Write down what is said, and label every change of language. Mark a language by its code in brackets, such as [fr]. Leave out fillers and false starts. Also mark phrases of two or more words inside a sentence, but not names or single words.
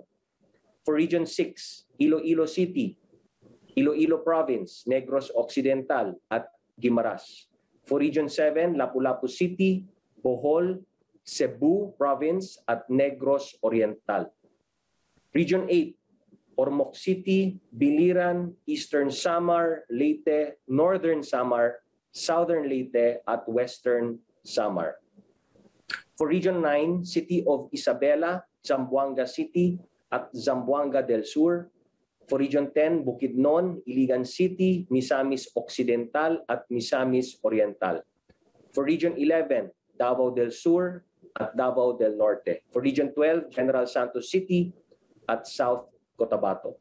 [en] For Region 6, Iloilo City, Iloilo Province, Negros Occidental at Guimaras. For Region 7, Lapu-Lapu City, Bohol, Cebu Province at Negros Oriental. Region 8, Ormoc City, Biliran, Eastern Samar, Leyte, Northern Samar, Southern Leyte at Western Samar. For Region 9, City of Isabela, Zamboanga City at Zamboanga del Sur. For Region 10, Bukidnon, Iligan City, Misamis Occidental at Misamis Oriental. For Region 11, Davao del Sur at Davao del Norte. For Region 12, General Santos City at South Cotabato.